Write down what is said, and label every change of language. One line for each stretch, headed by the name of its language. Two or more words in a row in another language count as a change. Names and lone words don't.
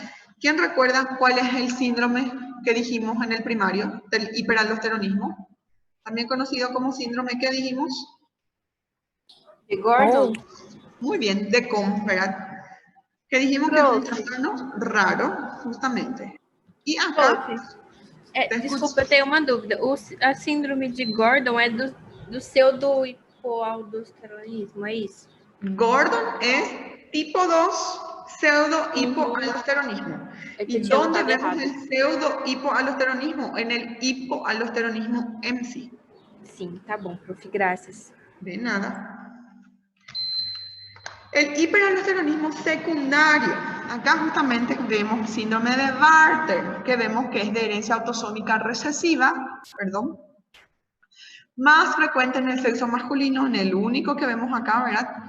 Spanish: ¿Quién recuerda cuál es el síndrome que dijimos en el primario del hiperaldosteronismo? También conocido como síndrome, ¿qué dijimos? De Gordon. Muy bien, de Cohn, ¿verdad? Que dijimos que es un trastorno raro, justamente. Y acá...
Portuguese: Desculpa, eu tenho uma dúvida. A síndrome de Gordon é do pseudo-hipoaldosteronismo, é isso?
Spanish: Gordon es tipo 2 pseudo-hipoaldosteronismo. ¿Y dónde vemos el pseudo-hipoaldosteronismo? En el hipoaldosteronismo en sí.
Portuguese: Sim, tá bom, prof. Graças.
Spanish: De nada. El hiperaldosteronismo secundario. Acá justamente vemos síndrome de Bartter, que vemos que es de herencia autosómica recesiva, perdón, más frecuente en el sexo masculino, en el único que vemos acá, ¿verdad?